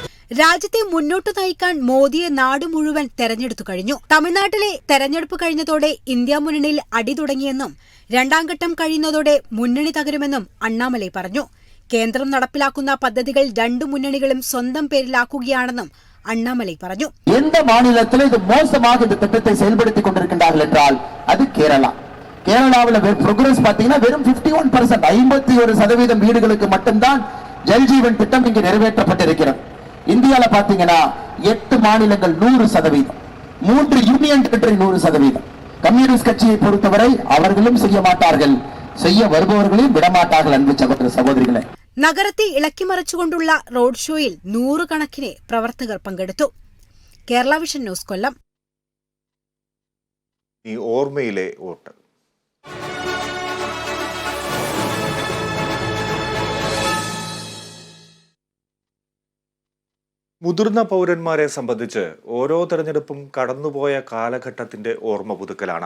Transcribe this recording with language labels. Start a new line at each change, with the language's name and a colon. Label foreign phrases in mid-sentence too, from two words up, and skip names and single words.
Malayalam: രാജ്യത്തെ മുന്നോട്ടു നയിക്കാൻ മോദിയെ നാട് മുഴുവൻ തെരഞ്ഞെടുത്തു കഴിഞ്ഞു. തമിഴ്നാട്ടിലെ തെരഞ്ഞെടുപ്പ് കഴിഞ്ഞതോടെ ഇന്ത്യ മുന്നണിയിൽ അടി തുടങ്ങിയെന്നും 2ാം ഘട്ടം കഴിയുന്നതോടെ മുന്നണി തകരുമെന്നും അണ്ണാമലൈ പറഞ്ഞു. കേന്ദ്രം നടപ്പിലാക്കുന്ന പദ്ധതികൾ 2 മുന്നണികളും സ്വന്തം പേരിലാക്കുകയാണെന്നും அண்ணாமலை പറഞ്ഞു.
Tamil: எந்த மாநிலத்தில் இது மோசமாக இந்த திட்டத்தை செயல்படுத்திக் கொண்டிருக்கின்றார்கள் என்றால் அது கேரளா. கேரளாவில் ப்ரோக்ரஸ் பாத்தீங்கன்னா வெறும் 51%, 51% வீடுகளுக்கு மட்டும்தான் ஜல்ஜீவன் திட்டம் இங்கு நிறைவேற்றப்பட்டிருக்கிறது. இந்தியால பாத்தீங்கன்னா 8 மாநிலங்கள் 100%, 3 யூனியன் டெரிட்டரி 100%. கம்யூனிஸ்ட் கட்சியை பொறுத்தவரை அவர்களும் செய்ய மாட்டார்கள், செய்ய வருபவர்களையும் விடமாட்டார்கள். அன்பு சகோதர சகோதரிகளே,
Malayalam: നഗരത്തെ ഇളക്കിമറിച്ചുകൊണ്ടുള്ള റോഡ് ഷോയിൽ 100 കണക്കിന് പ്രവർത്തകർ പങ്കെടുത്തു. കേരള വിഷൻ ന്യൂസ്, കൊല്ലം. ഈ ഓർമ്മയിലെ വോട്ട്. മുതിർന്ന പൗരന്മാരെ സംബന്ധിച്ച് ഓരോ തെരഞ്ഞെടുപ്പും കടന്നുപോയ കാലഘട്ടത്തിന്റെ ഓർമ്മ പുതുക്കലാണ്.